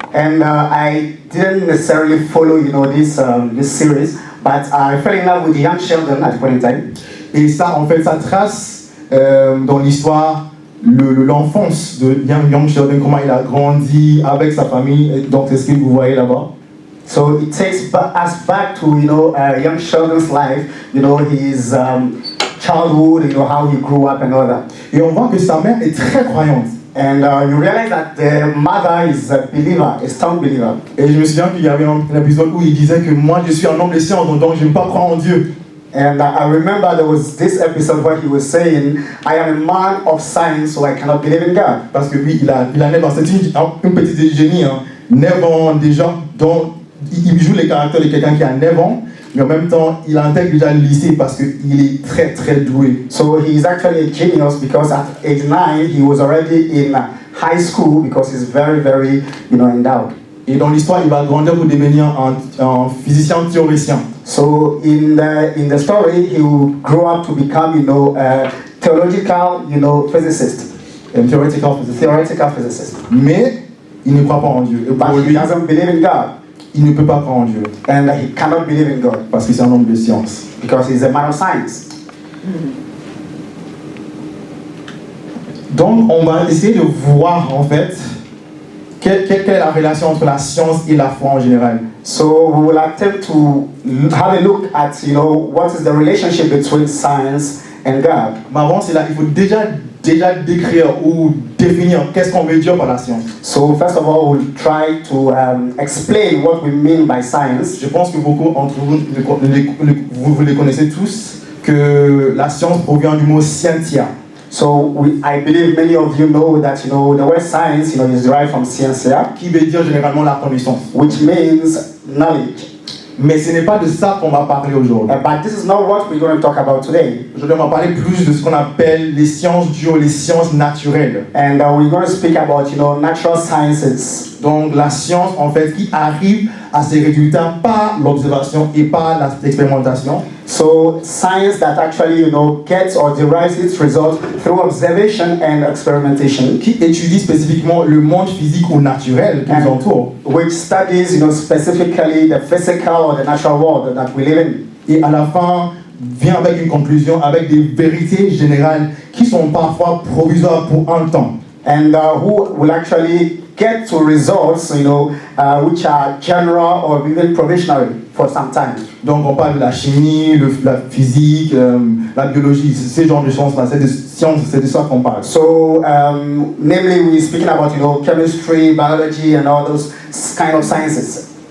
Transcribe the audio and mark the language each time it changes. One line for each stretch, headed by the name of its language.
English: And I didn't necessarily follow, this series, but I fell in love with Young Sheldon at the point in time.
French: Et ça, en fait, ça trace dans l'histoire l'enfance de Young Sheldon, comment il a grandi avec sa famille. Donc, c'est ce que vous voyez là-bas.
English: So it takes us back to, Young Sheldon's life, his childhood, how he grew up and all that.
French: Et on voit que sa mère est très croyante.
English: And you realize that the mother is a believer, a strong believer.
French: Et je me souviens qu'il y avait un épisode où il disait que moi je suis un homme de science, donc je ne peux pas croire en Dieu.
English: And I remember there was this episode where he was saying, I am a man of science, so I cannot believe in God.
French: Parce que lui, il a 9 ans, c'est une petite génie, 9 ans déjà, donc il joue les caractères de quelqu'un qui a 9 ans, mais en même temps, il intègre déjà le lycée parce qu'il est très très doué.
English: So he is actually a genius because at age 9, he was already in high school because he's very, very, endowed.
French: Et dans l'histoire, il va grandir pour devenir un physicien théoricien.
English: So in the story, he will grow up to become, a theological, physicist. Theoretical physicist.
French: Mais il ne croit pas en Dieu. Et
English: But he doesn't believe in God.
French: Il ne peut pas croire en Dieu.
English: And he cannot believe in God.
French: Parce que c'est un homme de science.
English: Because he's a man of science.
French: Donc, on va essayer de voir, en fait, quelle est la relation entre la science et la foi en général.
English: So we will attempt to have a look at, what is the relationship between science and God.
French: Mais avant cela, il faut déjà décrire ou définir qu'est-ce qu'on veut dire par la science.
English: So first of all, we'll try to explain what we mean by science.
French: Je pense que beaucoup d'entre vous les connaissez tous, que la science provient du mot scientia.
English: So I believe many of you know that the word science is derived from scientia,
French: qui veut dire généralement la connaissance.
English: Which means knowledge.
French: Mais ce n'est pas de ça qu'on va parler aujourd'hui.
English: But this is not what we're going to talk about today.
French: Aujourd'hui, on va parler plus de ce qu'on appelle les sciences dures, les sciences naturelles.
English: And we're going to speak about, natural sciences.
French: Donc, la science, en fait, qui arrive à ses résultats par l'observation et par l'expérimentation.
English: So, science that actually, gets or derives its results through observation and experimentation.
French: Qui étudie spécifiquement le monde physique ou naturel qui nous entoure.
English: Which studies, specifically the physical or the natural world that we live in.
French: Et à la fin, vient avec une conclusion, avec des vérités générales qui sont parfois provisoires pour un temps.
English: And who will actually get to results, which are general or even provisional for some time.
French: Donc on parle de la chimie, la physique, la biologie, ces genres de sciences-là, c'est de ça qu'on parle.
English: So, namely, we're speaking about, chemistry, biology, and all those kind of sciences.